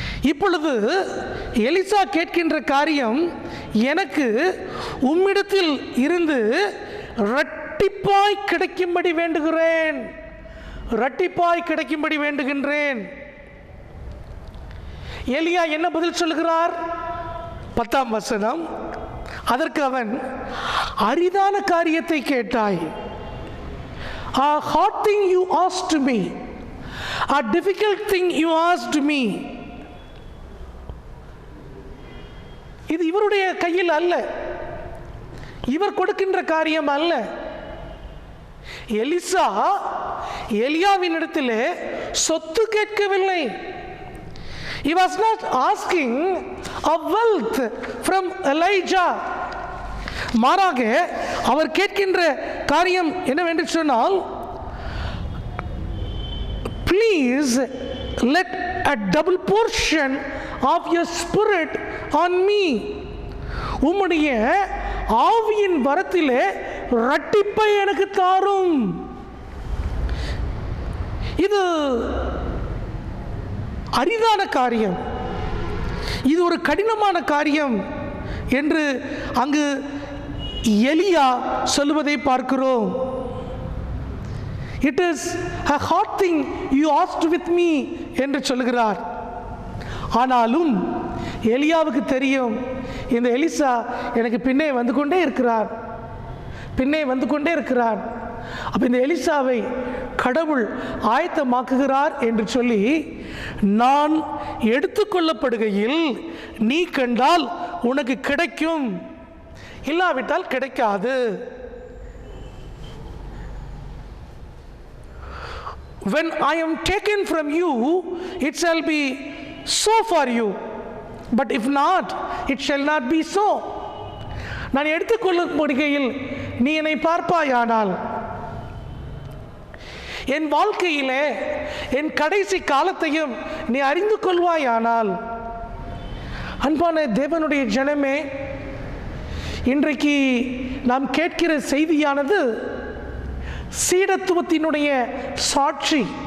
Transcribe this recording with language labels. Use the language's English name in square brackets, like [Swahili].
[Tamil] இப்பொழுது எலிசா கேட்கின்ற காரியம், எனக்கு உம்மிடத்தில் இருந்து இரட்டிப்பாய் கிடைக்கும்படி வேண்டுகிறேன், இரட்டிப்பாய் கிடைக்கும்படி வேண்டுகின்றேன். எலியா என்ன பதில் சொல்கிறார்? 10ஆம் வசனம். அதற்கு அவன், அரிதான காரியத்தை கேட்டாய். [English] A hard thing you asked me, a difficult thing you asked me. [Tamil] இது இவருடைய கையில் அல்ல, இவர் கொடுக்கின்ற காரியம் அல்ல. எலிசா எலியாவின் இடத்திலே சொத்து கேட்கவில்லை. [English] He was not asking a wealth from Elijah. [Tamil] மாறாக அவர் கேட்கின்ற காரியம் என்னவென்று சொன்னால், [English] please let a double portion of your spirit on me. [Tamil] உம்முடைய ஆவியின் வரத்திலே இரட்டிப்பை எனக்கு தாரும். இது அரிதான காரியம், இது ஒரு கடினமான காரியம் என்று அங்கு எலியா சொல்லுவதை பார்க்கிறோம். [English] It is a hard thing you asked with me [Tamil] என்று சொல்கிறார். ஆனாலும் எலியாவுக்கு தெரியும், இந்த எலிசா எனக்கு பின்னே வந்து கொண்டே இருக்கிறார், பின்னே வந்து கொண்டே இருக்கிறார். அப்போ இந்த எலிசாவை கடவுள் ஆயத்தமாக்குகிறார் என்று சொல்லி, நான் எடுத்துக்கொள்ளப்படுகையில் நீ கண்டால் உனக்கு கிடைக்கும், இல்லாவிட்டால் கிடைக்காது. [English] When I am taken from you, it shall be so for you, but if not, it shall not be so. [Tamil] நான் எடுத்துக்கொள்ளப்படுகையில் நீ என்னை பார்ப்பாயானால், என் வாழ்க்கையிலே என் கடைசி காலத்தையும் நீ அறிந்து கொள்வாயானால். அன்பான தேவனுடைய ஜனமே, இன்றைக்கு நாம் கேட்கிற செய்தியானது சீடத்துவத்தினுடைய சாட்சி.